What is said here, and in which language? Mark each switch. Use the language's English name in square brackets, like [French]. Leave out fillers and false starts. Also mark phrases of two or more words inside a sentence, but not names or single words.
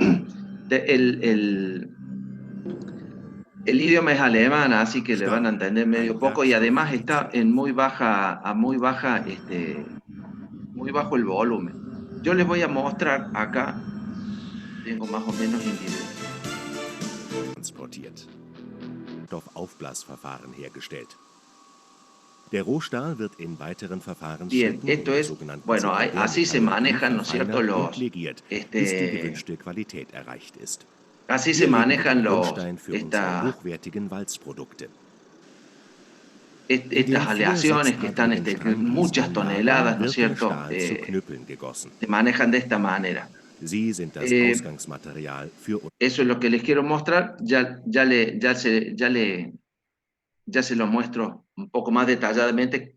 [Spanish] El idioma es alemán, así que le van a entender medio poco, y además está en muy bajo el volumen. Yo les voy a mostrar acá, tengo más o menos individual. [German] Transportiert. Stoffaufblasverfahren hergestellt. Der Rohstahl wird in weiteren [Spanish] Bien, [German] Verfahrensschritten [Spanish] esto es, bueno, así se manejan, ¿no es cierto?, [German] bis die gewünschte Qualität erreicht ist. [Spanish] Así se manejan [German] hochwertigen Walzprodukte. [Spanish] Estas aleaciones que están muchas toneladas, ¿no es cierto?, se manejan de esta manera. Eso es lo que les quiero mostrar, ya se lo muestro un poco más detalladamente.